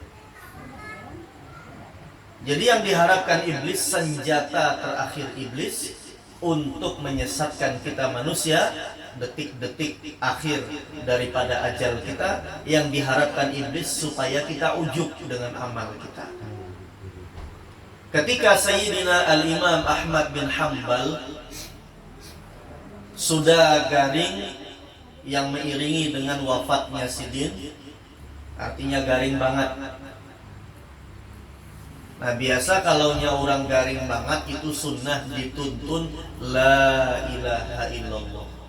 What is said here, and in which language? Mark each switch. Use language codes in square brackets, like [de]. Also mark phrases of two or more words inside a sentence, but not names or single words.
[id] Jadi yang diharapkan iblis, senjata terakhir iblis untuk menyesatkan kita manusia, detik-detik akhir daripada ajal kita, yang diharapkan iblis supaya kita ujub dengan amal kita. Ketika Sayyidina Al-Imam Ahmad bin Hanbal sudah garing yang mengiringi dengan wafatnya Sidin, artinya garing banget. Nah, biasa kalau orang garing banget itu sunnah dituntun [ar] la ilaha illallah.